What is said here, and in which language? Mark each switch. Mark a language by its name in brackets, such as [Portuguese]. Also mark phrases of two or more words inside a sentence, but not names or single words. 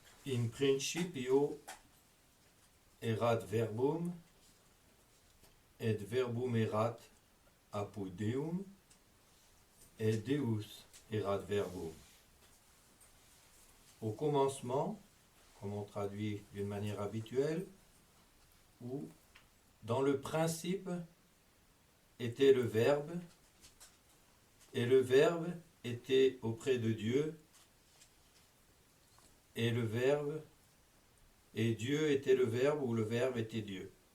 [Latin] In principio erat verbum, et verbum erat apud Deum, et Deus erat verbum. [French] Au commencement, comme on traduit d'une manière habituelle, ou dans le principe était le Verbe, et le Verbe était auprès de Dieu, et le Verbe, et Dieu était le Verbe, ou le Verbe était Dieu.